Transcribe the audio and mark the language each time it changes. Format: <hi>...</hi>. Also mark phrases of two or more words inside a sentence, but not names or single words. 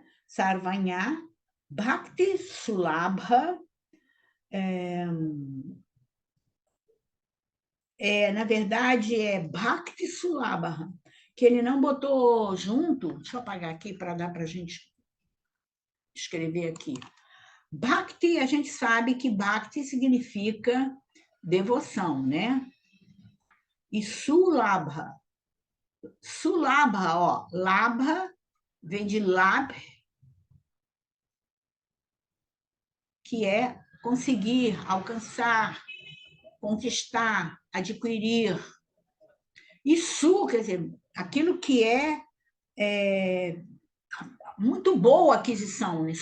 <sa>Sarvanha, Bhakti Sulabha,</sa> <pt>na verdade é</pt> <sa>Bhakti Sulabha,</sa> <pt>que ele não botou junto, deixa eu apagar aqui para dar para a gente escrever aqui. Bhakti, a gente sabe que Bhakti significa devoção, né? e sulabha. Sulabha, ó, labha vem de lab, que é conseguir, alcançar, conquistar, adquirir. E su, quer dizer, aquilo que é muito boa aquisição, né?</pt>